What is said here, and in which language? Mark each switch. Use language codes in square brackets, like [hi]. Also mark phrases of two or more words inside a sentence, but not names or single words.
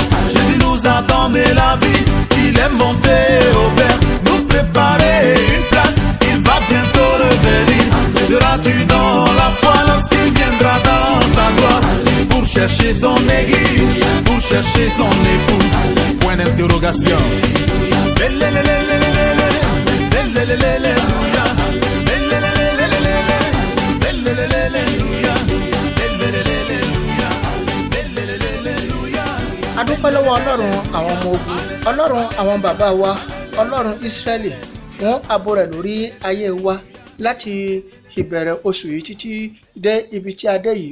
[fr] Jésus nous a donné la vie, il est monté au Père, nous préparer une place, il va bientôt revenir. Seras-tu dans la foi lorsqu'il viendra dans sa gloire pour chercher son église, pour chercher son épouse? Point d'interrogation. [yo] adúpẹ́ lọ́wọ́ ọlọ́run àwọn ọmọ ogun, ọlọ́run àwọn bàbá wa, ọlọ́run Ísírẹ́lì fún ààbò rẹ̀ lórí ayé wa láti ìbẹ̀rẹ̀ oṣù yìí títí dé ibi tí a dé yìí.